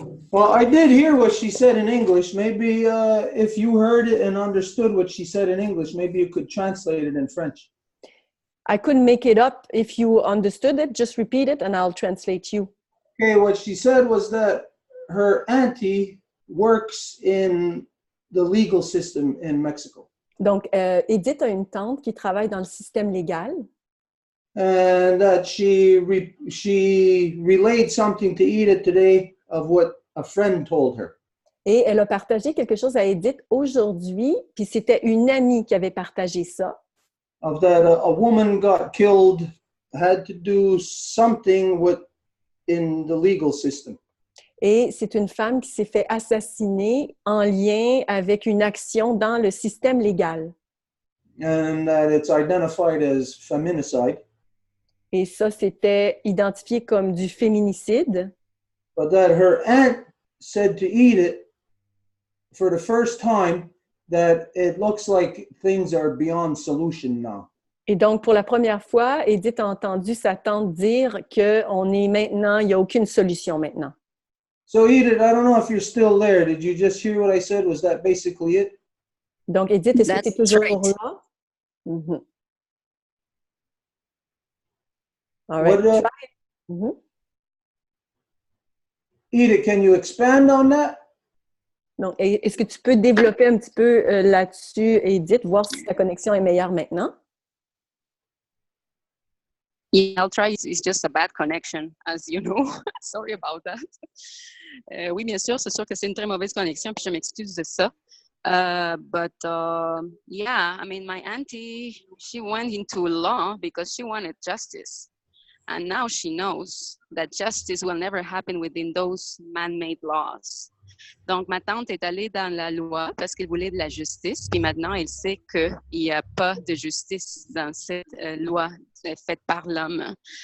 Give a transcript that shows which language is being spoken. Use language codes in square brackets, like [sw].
[en] Well, I did hear what she said in English. Maybe if you heard it and understood what she said in English, maybe you could translate it in French. I couldn't make it up. If you understood it, just repeat it and I'll translate you. Okay, what she said was that her auntie works in the legal system in Mexico. [fr] Donc, Edith a une tante qui travaille dans le système légal. [en] And that she relayed something to Edith today of what a friend told her. [fr] Et elle a partagé quelque chose à Edith aujourd'hui, puis c'était une amie qui avait partagé ça. [en] Of that a woman got killed, had to do something in the legal system. [fr] Et c'est une femme qui s'est fait assassiner en lien avec une action dans le système légal. [en] And that it's identified as feminicide. [fr] Et ça, c'était identifié comme du féminicide. [en] But that her aunt said to Edith for the first time that it looks like things are beyond solution now. [fr] Et donc, pour la première fois, Edith a entendu sa tante dire qu'on est maintenant, il n'y a aucune solution maintenant. [en] So Edith, I don't know if you're still there. Did you just hear what I said? Was that basically it? [fr] Donc, Edith, est-ce que tu es toujours [en] right. [fr] là? Mm-hmm. [en] All right. Edith, can you expand on that? [fr] Donc, est-ce que tu peux développer un petit peu là-dessus, Edith, voir si ta connexion est meilleure maintenant? [en] Yeah, I'll try. It's just a bad connection, as you know. Sorry about that. [fr] Oui, bien sûr, c'est sûr que c'est une très mauvaise connexion, puis je m'excuse de ça. [en] But yeah, I mean, my auntie, she went into law because she wanted justice. And now she knows that justice will never happen within those man-made laws. [fr] Donc, ma tante est allée dans la loi parce qu'elle voulait de la justice, puis maintenant, elle sait qu'il n'y a pas de justice dans cette loi faite par l'homme.